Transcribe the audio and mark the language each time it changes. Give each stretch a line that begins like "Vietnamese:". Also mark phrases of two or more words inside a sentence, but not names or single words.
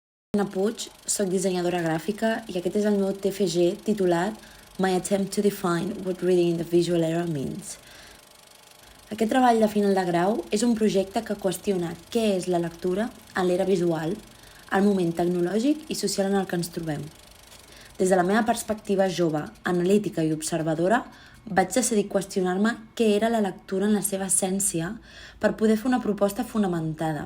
Catalan: Anna Puig, soc dissenyadora gràfica i aquest és el meu TFG titulat My Attempt to Define What Reading in the Visual Era Means. Aquest treball de final de grau és un projecte que qüestiona què és la lectura en l'era visual, al moment tecnològic i social en el que ens trobem. Des de la meva perspectiva jove, analítica i observadora, vaig decidir qüestionar-me què era la lectura en la seva essència per poder fer una proposta fonamentada.